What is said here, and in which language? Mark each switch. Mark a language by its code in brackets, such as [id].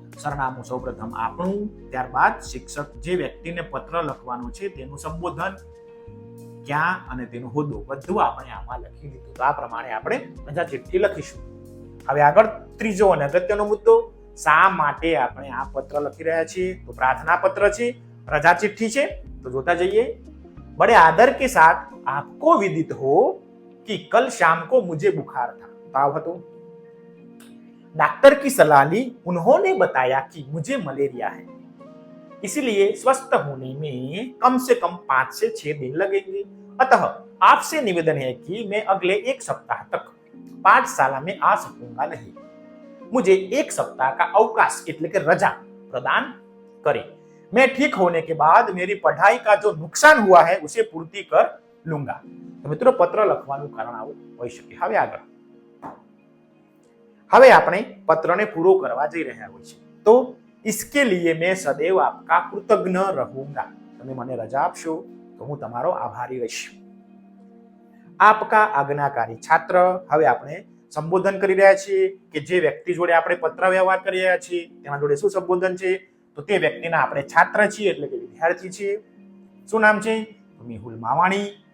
[gu] સરનામું સૌપ્રથમ આપણું, ત્યારબાદ શિક્ષક જે વ્યક્તિને પત્ર લખવાનું છે તેનું સંબોધન, ક્યાં અને તેનો હોદ્દો બધું આપણે આમાં લખી લીધું. તો આ પ્રમાણે આપણે રજા ચિઠ્ઠી લખીશું. હવે આગળ ત્રીજો અને અગત્યનો મુદ્દો, શા માટે આપણે આ પત્ર લખી રહ્યા છીએ? તો પ્રાર્થના પત્ર છે, રજા ચિઠ્ઠી છે. તો જોતા જઈએ. [hi] बड़े आदर के साथ आपको विदित हो कि कल शाम को मुझे बुखार था. [gu] ताव હતો. [hi] डॉक्टर की सलाह ली, उन्होंने बताया कि मुझे मलेरिया है, इसलिए स्वस्थ होने में कम से कम 5 से 6 दिन लगेंगे. अतः आपसे निवेदन है कि मैं अगले 1 सप्ताह तक पाठशाला में आ सकूंगा नहीं. मुझे 1 सप्ताह का अवकाश [gu] એટલે કે રજા [hi] प्रदान करें. मैं ठीक होने के बाद मेरी पढ़ाई का जो नुकसान हुआ है उसे पूर्ति कर लूंगा. [gu] तो મિત્રો પત્ર લખવાનું કારણ આવું હોઈ શકે. હવે આગળ હવે આપણે પત્રને પૂરો કરવા જઈ રહ્યા હોય છે. [hi] તો इसके लिए मैं सदैव आपका कृतज्ञ रहूंगा. [gu] તમે મને રજા આપશો તો હું તમારો આભારી રહીશ. [hi] આપકા આજ્ઞાકારી છાત્ર. [gu] હવે આપણે સંબોધન કરી રહ્યા છીએ કે જે વ્યક્તિ જોડે આપણે પત્ર વ્યવહાર કરી રહ્યા છીએ તેના જોડે શું સંબોધન છે? તો તે વ્યક્તિના આપણે છાત્ર છીએ એટલે કે વિદ્યાર્થી છીએ. શું નામ છે? મેહુલ માવાણી.